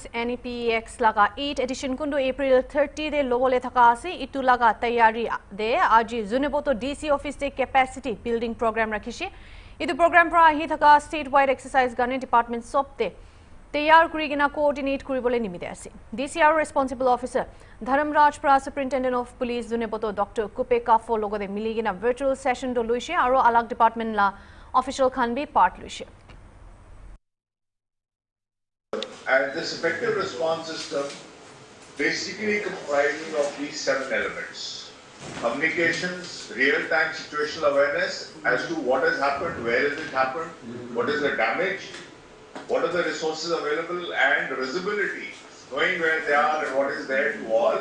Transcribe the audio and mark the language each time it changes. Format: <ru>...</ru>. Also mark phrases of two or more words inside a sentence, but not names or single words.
<nag>NEPEX laga 8th edition kundu April 30 de lobole thaka ase itu laga tayari de aji Zuneboto DC office de</nag> <en>capacity building program</en> <nag>rakhishi itu program pra hi thaka</nag> <en>statewide exercise</en> <nag>gane department sopte tayar kurigina coordinate kuribole nimide ase DCR</nag> <en>responsible officer</en> <nag>Dharamraj pra</nag> <en>superintendent of police</en> <nag>Zuneboto Dr Kupe Kafo logode miligina</nag> <en>virtual session</en> <nag>do luishe aro alag department la official khan be part luishe.</nag> <en>And this effective response system basically comprises of these 7 elements. Communications, real-time situational awareness as to what has happened, where has it happened, what is the damage, what are the resources available, and visibility, knowing where they are and what is there to all.</en>